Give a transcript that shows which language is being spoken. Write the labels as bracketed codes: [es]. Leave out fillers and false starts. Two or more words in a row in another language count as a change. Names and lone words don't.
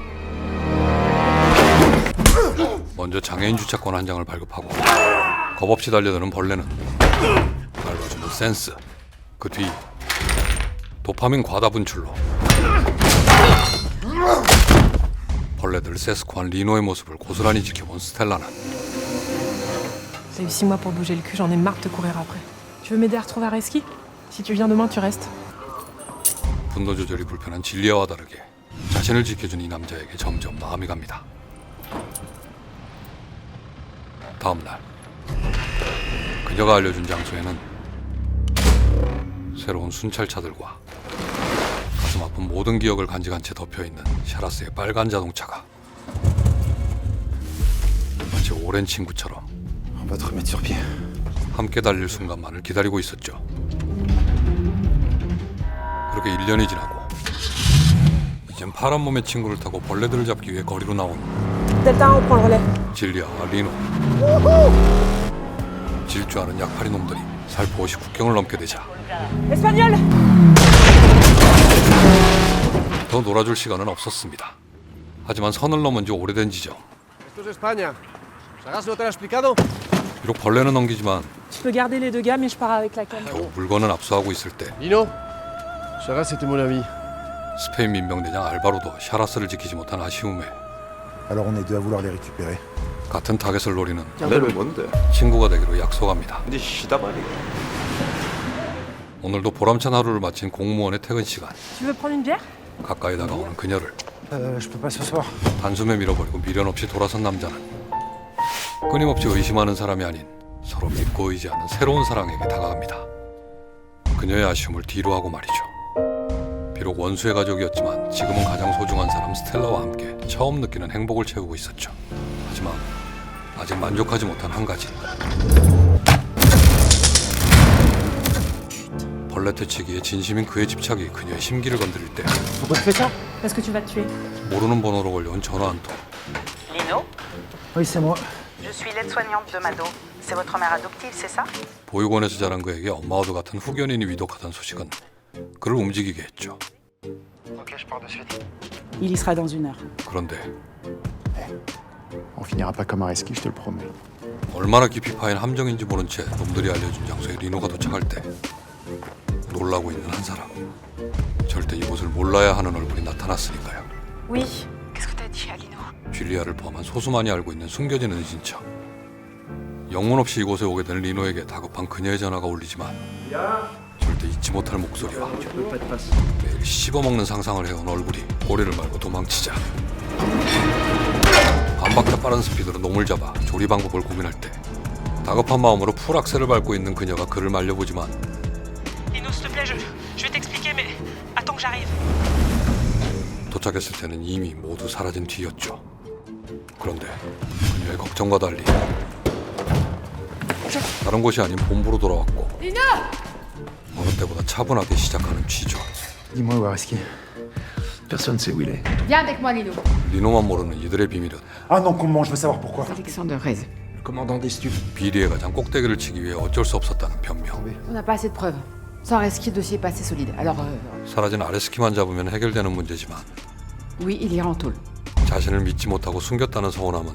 [ko] 먼저 장애인 주차권 한 장을 발급하고 겁없이 달려드는 벌레는 밟아주는 센스, 그 뒤 도파민 과다 분출로 벌레들 세스코한 리노의 모습을 고스란히 지켜본 스텔라는 [fr] J'ai eu 6 mois pour bouger le cul, j'en ai marre de te courir après. Tu veux m'aider à retrouver Areski? Si tu viens demain, tu restes. [ko] 분노 조절이 불편한 진리아와 다르게 자신을 지켜준 이 남자에게 점점 마음이 갑니다. 다음 날 그녀가 알려준 장소에는 새로운 순찰차들과 가슴 아픈 모든 기억을 간직한 채 덮여있는 샤라스의 빨간 자동차가 마치 오랜 친구처럼 [fr] On va te remettre sur pied. [ko] 함께 달릴 순간만을 기다리고 있었죠. 그렇게 1년이 지나고 이젠 파란 몸의 친구를 타고 벌레들을 잡기 위해 거리로 나온 [fr] Delta 1, on prend le relais. [ko] 진리아와 리노. 질주하는 약팔이 놈들이 살포 없이 국경을 넘게 되자 [fr] Espagnol! [ko] 더 놀아줄 시간은 없었습니다. 하지만 선을 넘은 지 오래된 지점. [es] Esto es España. ¿Chagas no te lo ha explicado? [ko] 비록 벌레는 넘기지만 [fr] Je peux garder les 2 gars, mais je pars avec la canne. [ko] 겨우 물건은 압수하고 있을 때 [fr] Nino, Chagas était mon ami. [ko] 스페인 민병대장 알바로도 샤라스를 지키지 못한 아쉬움에 [fr] Alors on est deux à vouloir les récupérer. [ko] 같은 타겟을 노리는 너는 뭔데? 친구가 되기로 약속합니다. 네 시다발이. 오늘도 보람찬 하루를 마친 공무원의 퇴근 시간. [fr] Tu veux prendre une bière? [ko] 가까이 다가오는 그녀를 [fr] Je peux pas ce soir. [ko] 단숨에 밀어버리고 미련 없이 돌아선 남자는 끊임없이 의심하는 사람이 아닌 서로 믿고 의지하는 새로운 사랑에게 다가갑니다. 그녀의 아쉬움을 뒤로 하고 말이죠. 비록 원수의 가족이었지만 지금은 가장 소중한 사람 스텔라와 함께 처음 느끼는 행복을 채우고 있었죠. 하지만 아직 만족하지 못한 한 가지. 벌레 퇴치기에 진심인 그의 집착이 그녀의 심기를 건드릴 때 [fr] Parce que tu vas te tuer. [ko] 모르는 번호로 걸려온 전화 한 통. [fr] Lino, Oui, c'est moi. je suis l'aide-soignante de Mado. C'est votre mère adoptive, c'est ça? [ko] 보육원에서 자란 그에게 엄마와도 같은 후견인이 위독하다는 소식은 그를 움직이게 했죠. [fr] Ok, je pars de suite. Il y sera dans 1 heure. [ko] 그런데 [fr] On finira pas comme Areski, je te le promets. [ko] 얼마나 깊이 파인 함정인지 모른 채 놈들이 알려준 장소에 리노가 도착할 때 놀라고 있는 한 사람. 절대 이곳을 몰라야 하는 얼굴이 나타났으니까요. [fr] Oui. Qu'est-ce que t'as dit à Lino? [ko] 줄리아를 포함한 소수만이 알고 있는 숨겨진 은신처. 영문 없이 이곳에 오게 된 리노에게 다급한 그녀의 전화가 울리지만 절대 잊지 못할 목소리와 매일 씹어먹는 상상을 해온 얼굴이 꼬리를 말고 도망치자. 반박자 빠른 스피드로 놈을 잡아 조리 방법을 고민할 때 다급한 마음으로 풀 악셀을 밟고 있는 그녀가 그를 말려보지만 [fr] Lino, s'il te plaît, je vais t'expliquer, mais attends que j'arrive. [ko] 도착했을 때는 이미 모두 사라진 뒤였죠. 그런데 그녀의 걱정과 달리 다른 곳이 아닌 본부로 돌아왔고 어느 때보다 차분하게 시작하는 취조. [fr] Dis-moi où Areski. Personne sait où il est. Viens avec moi, Lino. [ko] 리노만 모르는 이들의 비밀은 [fr] Ah non, comment? Je veux savoir pourquoi. Alexander Reyes. Le commandant des stupes. [ko] 비리의 가장 꼭대기를 치기 위해 어쩔 수 없었다는 변명. [fr] On n'a pas assez de preuves. Sans Areski, le dossier est pas assez solide. Alors, [ko] 사라진 아레스키만 잡으면 해결되는 문제지만 [fr] oui, il ira en tôle. [ko] 자신을 믿지 못하고 숨겼다는 서운함은